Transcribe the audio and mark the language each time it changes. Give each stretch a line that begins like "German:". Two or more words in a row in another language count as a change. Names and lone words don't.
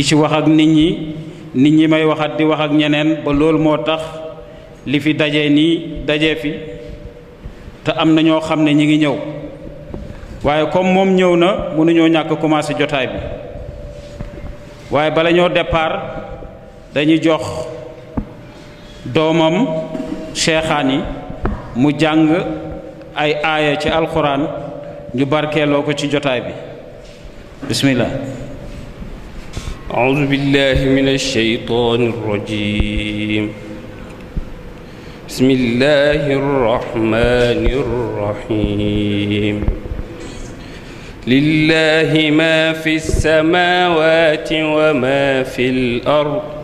Wolof: ci wax ak nit ñi may waxat di wax ak ñeneen ba loolu moo tax li fi daje nii daje fi te am na ñoo xam ne ñi ngi ñëw waaye comme moom ñëw na mënuñoo ñàkk commencé jotaay bi waaye bala ñoo départ dañuy jox doomam cheikhaan mu jàng ay aaya ci alquran ñu barkeeloo ko ci jotaay bi bismillah
Arabic: أعوذ بالله من الشيطان الرجيم بسم الله الرحمن الرحيم لله ما في السماوات وما في الأرض